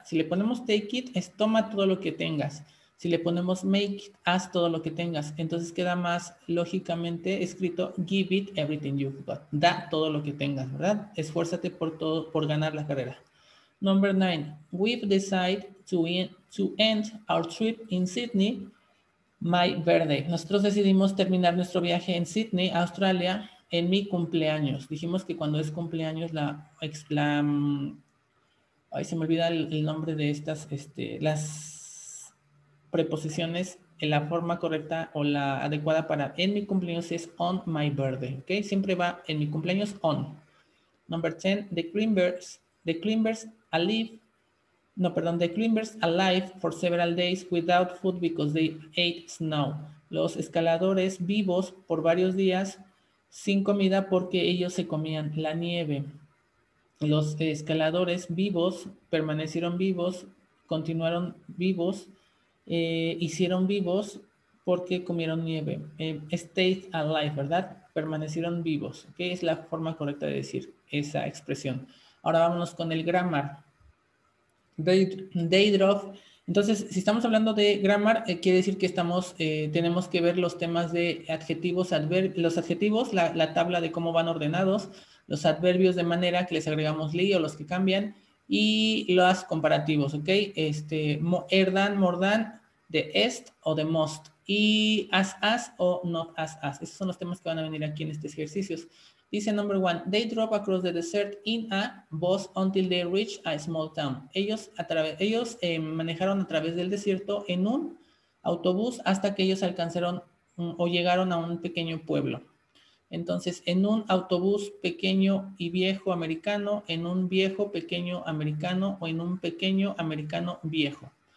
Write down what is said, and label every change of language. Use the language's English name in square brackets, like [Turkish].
[Spanish] Si le ponemos [English] take it, [Spanish] es toma todo lo que tengas. Si le ponemos [English] make it, [Spanish] haz todo lo que tengas. Entonces queda más lógicamente escrito [English] give it everything you've got. [Spanish] Da todo lo que tengas, ¿verdad? Esfuérzate por ganar la carrera. [English] Number 9, we've decided to end our trip in Sydney, my birthday. [Spanish] Nosotros decidimos terminar nuestro viaje en Sydney, Australia, en mi cumpleaños. Dijimos que cuando es cumpleaños, ay, se me olvida el nombre de las preposiciones, en la forma correcta o la adecuada para en mi cumpleaños es [English] on my birthday, [Spanish] ¿ok? Siempre va en mi cumpleaños on. [English] Number 10, the climbers alive for several days without food because they ate snow. [Spanish] Los escaladores vivos por varios días sin comida porque ellos se comían la nieve. Los escaladores vivos permanecieron vivos, continuaron vivos, hicieron vivos porque comieron nieve. [English] Stayed alive, [Spanish] ¿verdad? Permanecieron vivos, que es la forma correcta de decir esa expresión. Ahora vámonos con el grammar. [English] They drove. [Spanish] Entonces, si estamos hablando de grammar, quiere decir que tenemos que ver los temas de adjetivos, los adjetivos, la tabla de cómo van ordenados, los adverbios de manera que les agregamos li o los que cambian, y los comparativos, ¿ok? Erdan, mordan, de est o de most, y as o not as. Esos son los temas que van a venir aquí en estos ejercicios. Dice [English] number 1, they drove across the desert in a bus until they reached a small town. [Spanish] Ellos manejaron a través del desierto en un autobús hasta que ellos alcanzaron o llegaron a un pequeño pueblo. Entonces, en un autobús pequeño y viejo americano, en un viejo pequeño americano o en un pequeño americano viejo.